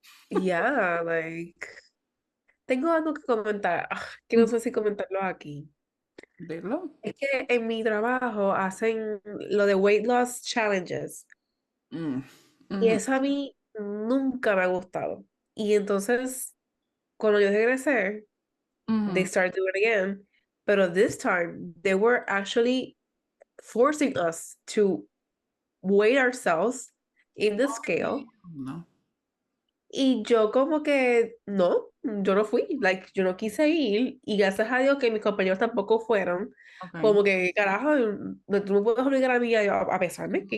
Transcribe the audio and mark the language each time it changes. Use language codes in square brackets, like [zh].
[es] yeah, like, tengo algo que comentar, que no sé si comentarlo aquí. Dilo. Es que en mi trabajo hacen lo de weight loss challenges Mm. y eso a mí nunca me ha gustado. Y entonces, cuando yo regresé, [en] they Mhm. started doing it again, [es] pero [en] this time they were actually forcing us to weigh ourselves in the scale. [es] No. Y yo como que, no, yo no fui, like, yo no quise ir y gracias a Dios que mis compañeros tampoco fueron, [en] Okay. [es] como que, carajo, no, tú no puedes obligar a mí a pesarme, que